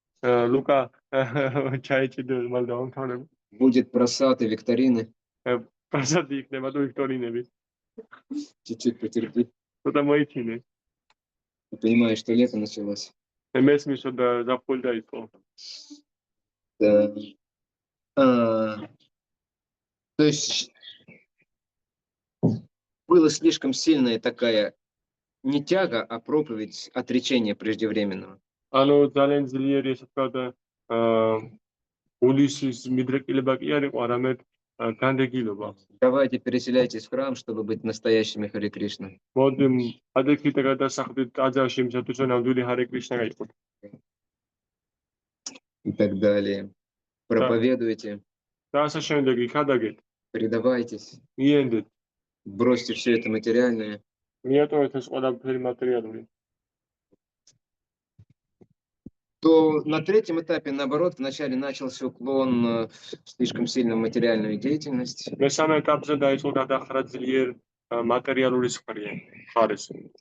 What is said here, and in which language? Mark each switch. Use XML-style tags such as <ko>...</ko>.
<ka>ლუკა ჩაიჭიდე მალ დავამთავრებ.</ka> <ru>Будет просад и викторины.</ru> <ka>პრასადი იქნება თუ ვიქტორინები.</ka> <ru>Чуть-чуть потерпи.</ru> <ka>ცოტა მოიჩინე.</ka> <ru>Ты понимаешь, что лето началось.</ru> <ka>მესმის რომ ზაფხული დაიწყო.</ka> <ru>Да. То есть была слишком сильная такая не тяга, а проповедь отречения преждевременного.</ru> <ka>ანუ ძალიან ძლიერი ესე ვთქვათ გულისის მიდრეკილება კი არ იყო, არამედ განდეგილობა.</ka> <ru>Давайте переселяйтесь в храм, чтобы быть настоящими Харе Кришна.</ru> <ka>მოდი ადექით გადასახლდით ტაძარში, იმისათვის რომ ნამდვილი ჰარე კრიშნა გაიყოთ.</ka> <ru>И так далее. Проповедуйте,</ru> <ka>და ასე შემდეგ იქადაგეთ,</ka> <ru>предавайтесь,</ru> <ka>მიენდეთ,</ka> <ru>бросьте все это материальное.</ru> <ka>მიატოვეთ ეს ყველაფერი მატერიალური.</ka> <ru>То на третьем этапе, наоборот, вначале начался уклон слишком сильно в материальную деятельность.</ru> <ka>მესამე ეტაპზე დაიწყო გადახრა ძლიერ მატერიალური მხარეს.</ka>